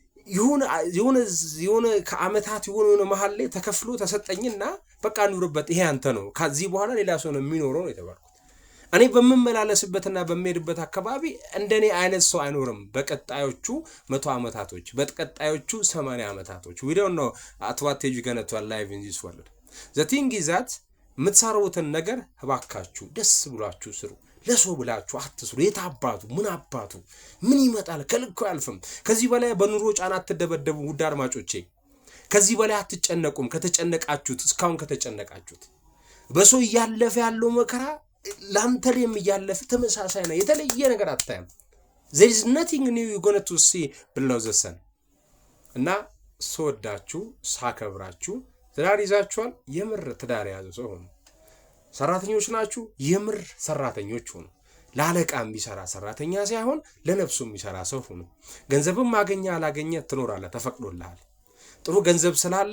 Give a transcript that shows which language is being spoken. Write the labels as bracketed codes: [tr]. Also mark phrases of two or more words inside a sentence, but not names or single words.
[am] የሆነ ከአመታት የሆነ መሃል ላይ ተከፍሎ ተሰጠኝና በቃ ኑርበት፣ ይሄ አንተ ነው፣ ከዚህ በኋላ ሌላ ሰው ነው የሚኖረው ነው የተባልኩት። እኔ በመመላለስበትና በሚሄድበት አካባቢ እንደኔ አይነት ሰው አይኖርም። በቀጣዮቹ 100 ዓመታቶች፣ በቀጣዮቹ 80 ዓመታቶች [en] we don't know at what age you're going to alive in this world. the thing is that [am] የምትሰሩትን ነገር እባካችሁ ደስ ብሏችሁ ስሩ። ለሰው ብላችሁ አትስሩ። የታባቱ ምን ይመጣል? ከልኩ አልፈም። ከዚህ በላይ በኑሮ ጫና አትደበደቡ ውድ አድማጮቼ። ከዚህ በላይ አትጨነቁም። ከተጨነቃችሁት እስካሁን ከተጨነቃችሁት በሰው ያለፈ ያለው መከራ ላንተም ያለፈ ተመሳሳይ ነው። የተለየ ነገር አታየም። [en] there is nothing new you're going to see below the sun። [am] እና ሰወዳችሁ ሳከብራችሁ ትዳር ይዛችኋል፣ የምር ትዳር ያዙ ሰው ሆኑ። ሰራተኞች ናችሁ፣ የምር ሰራተኞች ሆኑ። ለአለቃ የሚሰራ ሰራተኛ ሳይሆን ለነፍሱ የሚሰራ ሰው ሆኑ። ገንዘብም ማገኛ አላገኘ ትኖራለህ፣ ተፈቅዶልሃል። ጥሩ ገንዘብ ስላለ